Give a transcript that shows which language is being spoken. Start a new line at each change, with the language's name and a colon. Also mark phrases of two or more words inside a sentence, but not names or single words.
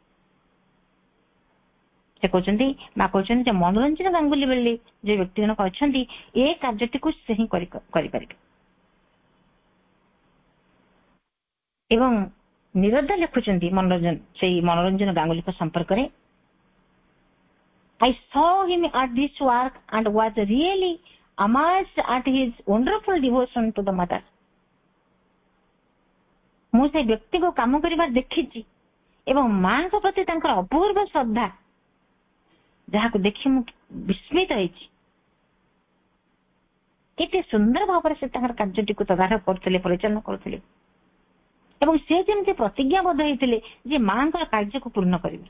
Odia: ସେ କହୁଛନ୍ତି, ମା କହୁଛନ୍ତି ଯେ ମନୋରଞ୍ଜନ ଗାଙ୍ଗୁଲି ବୋଲି ଯେ ବ୍ୟକ୍ତି ଜଣକ ଅଛନ୍ତି, ଏ କାର୍ଯ୍ୟଟିକୁ ସେ ହିଁ କରିପାରିବେ। ଏବଂ ନିରଦା ଲେଖୁଛନ୍ତି ସେଇ ମନୋରଞ୍ଜନ ଗାଙ୍ଗୁଲିଙ୍କ ସମ୍ପର୍କରେ,
English: I saw him at this work and was really amazed at his wonderful devotion to the mother.
Odia: ମୁଁ ସେଇ ବ୍ୟକ୍ତିକୁ କାମ କରିବାର ଦେଖିଛି ଏବଂ ମାଙ୍କ ପ୍ରତି ତାଙ୍କର ଅପୂର୍ବ ଶ୍ରଦ୍ଧା, ଯାହାକୁ ଦେଖି ମୁଁ ବିସ୍ମିତ ହେଇଛି। କେତେ ସୁନ୍ଦର ଭାବରେ ସେ ତାଙ୍କର କାର୍ଯ୍ୟଟିକୁ ତଦାରଖ କରୁଥିଲେ, ପରିଚାଳନା କରୁଥିଲେ ଏବଂ ସେ ଯେମିତି ପ୍ରତିଜ୍ଞାବଦ୍ଧ ହେଇଥିଲେ ଯେ ମାଙ୍କର କାର୍ଯ୍ୟକୁ ପୂର୍ଣ୍ଣ କରିବେ।